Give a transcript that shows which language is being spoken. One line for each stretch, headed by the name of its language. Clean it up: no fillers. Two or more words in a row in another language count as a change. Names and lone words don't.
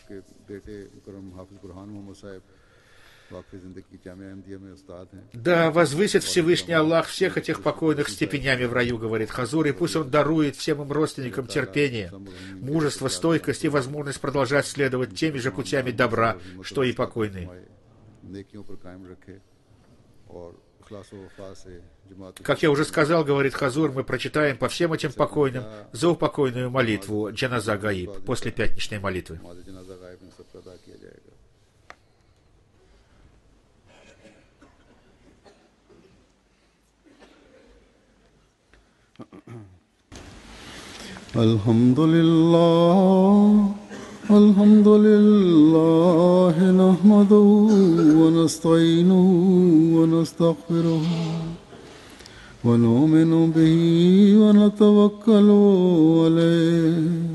Russian: Да возвысит Всевышний Аллах всех этих покойных степенями в раю, говорит Хазур, и пусть Он дарует всем им родственникам терпение, мужество, стойкость и возможность продолжать следовать теми же путями добра, что и покойные. Как я уже сказал, говорит Хазур, мы прочитаем по всем этим покойным заупокойную молитву
Arabic: جنازة غائب
Russian: после пятничной молитвы.
Arabic: الحمد لله نحمده ونستعينه ونستغفره ونؤمن به ونتوكل عليه